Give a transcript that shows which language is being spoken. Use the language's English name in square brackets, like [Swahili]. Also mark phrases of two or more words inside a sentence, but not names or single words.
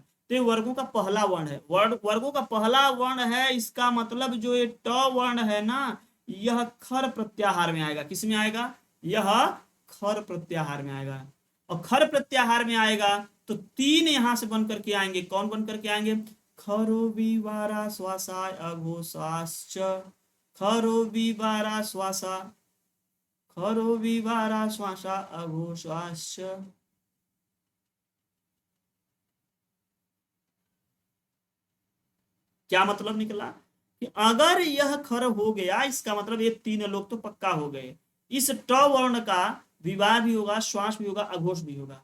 [Hindi] तो ये वर्गों का पहला वर्ण है, वर्गों का पहला वर्ण है। इसका मतलब जो ये ट वर्ण है ना, यह खर प्रत्याहार में आएगा। किस में आएगा? यह खर प्रत्याहार में आएगा। और खर प्रत्याहार में आएगा तो तीन यहां से बन करके आएंगे। कौन बन करके आएंगे? [Sanskrit] खरो विवारा श्वासाय अघोषाश्च, खरो विवारा श्वासा, खरो विवारा श्वासा अघोषाश्च। [Hindi] क्या मतलब निकला कि अगर यह खर हो गया इसका मतलब ये तीन लोग तो पक्का हो गए। इस ट वर्ण का विवाह भी होगा, श्वास भी होगा, अघोष भी होगा।